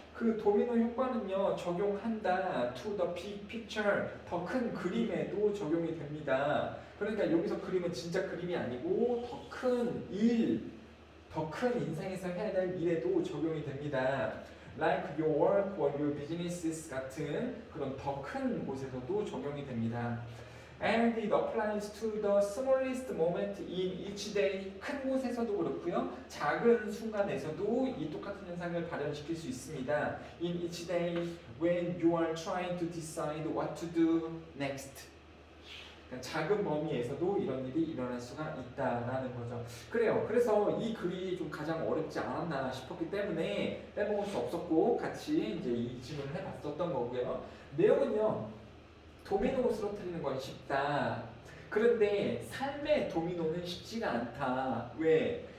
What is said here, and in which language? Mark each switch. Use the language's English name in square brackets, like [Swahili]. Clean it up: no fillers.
[Korean] 그 도미노 효과는요 적용한다 [English] to the big picture [Korean] 더 큰 그림에도 적용이 됩니다. 그러니까 여기서 그림은 진짜 그림이 아니고 더 큰 일, 더 큰 인생에서 해야 될 일에도 적용이 됩니다. [English] Like your work or your businesses [Korean] 같은 그런 더 큰 곳에서도 적용이 됩니다. [English] And it applies to the smallest moment in each day. [Korean] 큰 곳에서도 그렇고요. 작은 순간에서도 이 똑같은 현상을 발현시킬 수 있습니다. [English] In each day when you are trying to decide what to do next. [Korean] 작은 범위에서도 이런 일이 일어날 수가 있다라는 거죠. 그래요. 그래서 이 글이 좀 가장 어렵지 않았나 싶었기 때문에 빼먹을 수 없었고 같이 이제 이 질문을 해봤었던 거고요. 내용은요. 도미노로 쓰러뜨리는 건 쉽다. 그런데 삶의 도미노는 쉽지가 않다. 왜?